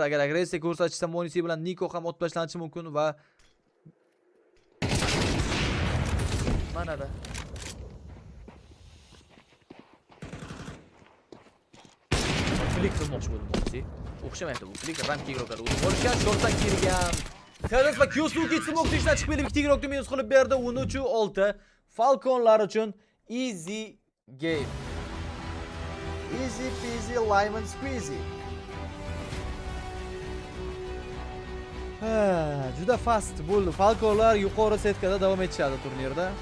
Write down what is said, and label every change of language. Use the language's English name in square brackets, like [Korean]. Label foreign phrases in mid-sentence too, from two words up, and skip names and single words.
[Uzbek] Agar agressiya ko'rsatishsa Monisi bilan Niko ham o'tib tashlanishi mumkin va mana da klik qilmoqchi bo'ldim Monisi. O'xshamayapti bu klik ramka igroqlar o'tib olishgan shortdan kelgan. Teras va Kyosuke smoke ishdan chiqib kelib ikkita igroqni minus qilib berdi. 13-6 Falconlar uchun [English] easy game. Easy peasy lemon squeezy. [Uzbek] Juda fast bo'ldi. Falconlar yuqori setkada davom etishadi turnirda.